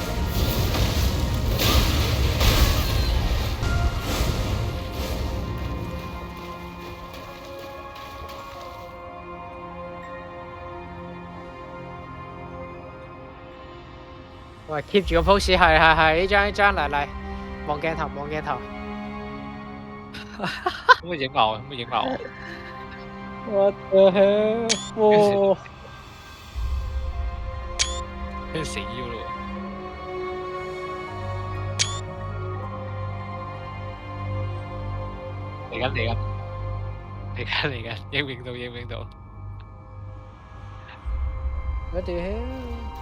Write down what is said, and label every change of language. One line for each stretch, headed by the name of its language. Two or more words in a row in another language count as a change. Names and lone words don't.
Cantonese: 喂，keep 住個 pose，係呢張嚟，望鏡頭，望鏡頭。可唔可以影埋我？可唔可以影埋我？
English: What the hell？ 哇！
Cantonese: 跟住死咗咯喎！嚟緊，影唔影到？影唔影到？
English: What the hell？